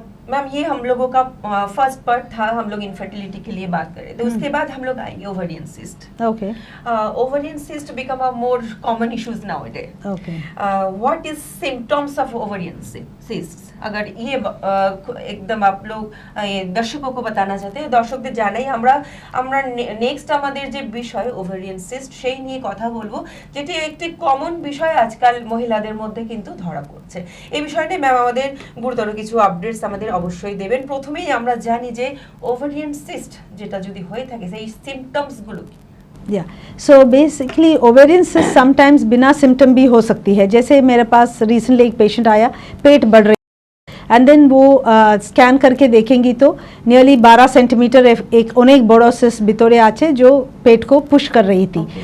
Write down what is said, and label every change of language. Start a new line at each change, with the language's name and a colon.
Hindi: Ma'am ये हम लोगों का फर्स्ट पार्ट था, हम लोग इनफर्टिलिटी के लिए बात कर रहे थे. उसके बाद हम लोग आएंगे ovarian cyst.
English: Okay. Ovarian cyst become a more common issues nowadays. Okay. What is symptoms of ovarian cysts?
Hindi: अगर ये एकदम आप लोग দর্শকও बताना चाहते हैं,
Bangla: দর্শকদের জানাই আমরা নেক্সট আমাদের যে বিষয় ওভারিয়ান সিস্ট সেই নিয়ে কথা বলবো, যেটি একটি কমন বিষয় আজকাল মহিলাদের মধ্যে কিন্তু ধরা পড়ছে. এই বিষয়টা ম্যাম আমাদের গুরুতর কিছু আপডেটস আমাদের অবশ্যই দেবেন. প্রথমেই আমরা জানি যে ওভারিয়ান সিস্ট যেটা যদি হয়ে থাকে সেই সিম্পটমস গুলো কি?
Hindi: या so basically ovarian cyst sometimes बिना सिम्टम भी हो सकती है. जैसे मेरे पास रिसेंटली एक पेशेंट आया, पेट बढ़ रही एंड देन वो स्कैन करके देखेंगी तो नियरली 12 सेंटीमीटर एक
Bangla: अनेक बड़ो सिस्ट भितरे आछे
Hindi: जो पेट को पुश कर रही थी.